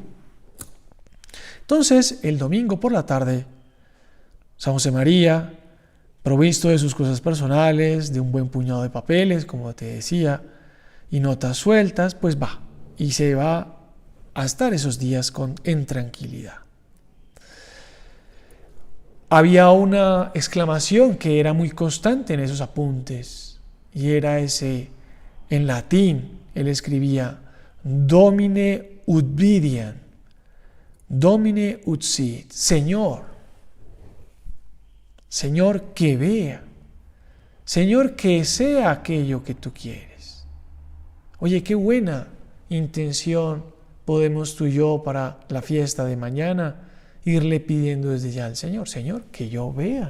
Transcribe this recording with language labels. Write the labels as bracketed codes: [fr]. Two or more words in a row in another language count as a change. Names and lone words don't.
[es] Entonces, el domingo por la tarde, San José María, provisto de sus cosas personales, de un buen puñado de papeles, como te decía, y notas sueltas, pues va, y se va a estar esos días en tranquilidad. había una exclamación que era muy constante en esos apuntes, y era ese, en latín, él escribía, [la] Domine ut videam, Domine ut sit, [es] Señor, Señor que vea, Señor que sea aquello que tú quieres. Oye, qué buena intención podemos tú y yo para la fiesta de mañana irle pidiendo desde ya al Señor, Señor, que yo vea.